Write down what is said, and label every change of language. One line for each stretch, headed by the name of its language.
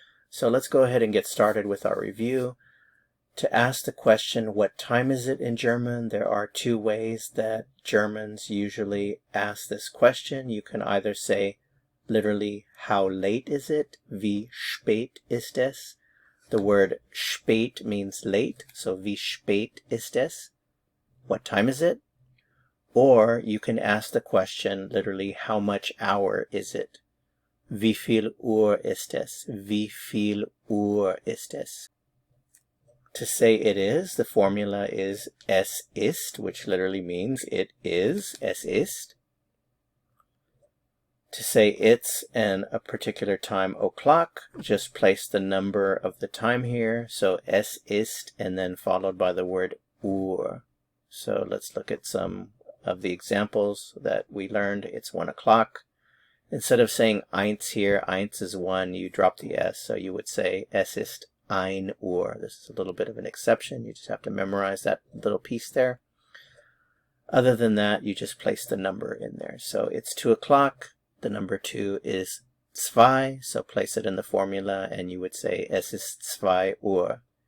English: So let's go ahead and get started with our review. To ask the question, what time is it in German, there are two ways that Germans usually ask this question. You can either say literally, how late is it?
German: Wie spät ist es?
English: The word spät means late, so
German: wie spät ist es?
English: What time is it? Or you can ask the question literally, how much hour is it?
German: Wie viel Uhr ist es? Wie viel Uhr ist es?
English: To say it is, the formula is
German: es ist,
English: which literally means it is, es ist. To say it's and a particular time o'clock, just place the number of the time here. So
German: es ist
English: and then followed by the word Uhr. So let's look at some of the examples that we learned. It's 1 o'clock. Instead of saying eins here, eins is 1, you drop the s. So you would say
German: es ist 1 Uhr.
English: This is a little bit of an exception. You just have to memorize that little piece there. Other than that, you just place the number in there. So it's 2 o'clock. The number 2 is zwei. So place it in the formula and you would say
German: es ist 2 Uhr.